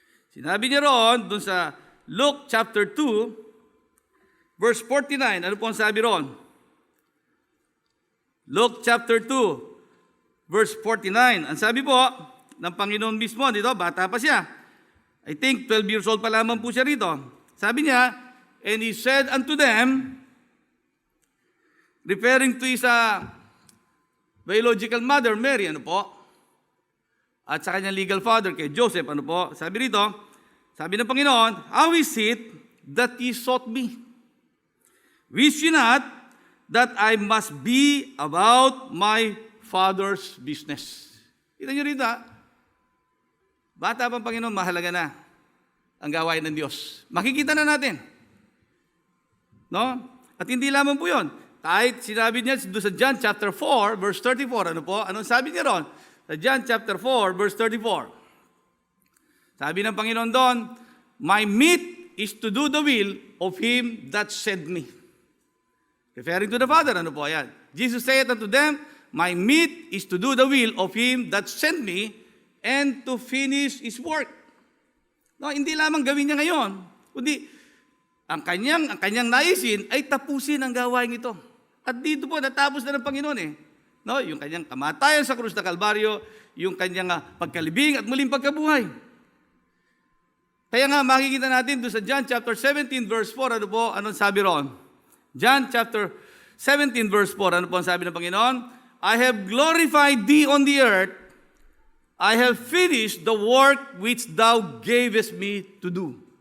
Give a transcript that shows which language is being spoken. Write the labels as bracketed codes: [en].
[tl] Sinabi niya roon, doon sa Luke chapter 2, verse 49, ano po ang sabi roon? [en] Luke chapter 2, verse 49. [tl] Ang sabi po, ng Panginoon mismo, dito, bata pa siya. [en] I think 12 years old [tl] pa lamang po siya rito. Sabi niya, [en] And he said unto them, referring to his biological mother, Mary, ano po? [tl] At sa kanyang legal father, kay Joseph, ano po? Sabi rito, sabi ng Panginoon, [en] How is it that ye sought me? Wish ye not that I must be about my Father's business? [tl] Kita nyo rito, bata pang Panginoon, mahalaga na ang gawain ng Diyos. Makikita na natin. No? At hindi lamang po yun. Kahit sinabi niya doon sa John chapter 4, verse 34, ano po? Anong sabi niya ron? [en] Sa John chapter 4, verse 34. [tl] Sabi ng Panginoon doon, [en] My meat is to do the will of Him that sent me. Referring to the Father, ano po? Ayan. Jesus said unto them, My meat is to do the will of Him that sent me and to finish His work. [tl] No, hindi lamang gawin niya ngayon, kundi ang kanyang naisin ay tapusin ang gawain ito. At dito po, natapos na ng Panginoon eh. No, yung kanyang kamatayan sa krus na Kalbaryo, yung kanyang pagkalibing at muling pagkabuhay. Kaya nga makikita natin doon sa John chapter 17 verse 4, ano po, anong sabi roon? John chapter 17 verse 4, ano po ang sabi ng Panginoon? [en] I have glorified thee on the earth, I have finished the work which thou gavest me to do.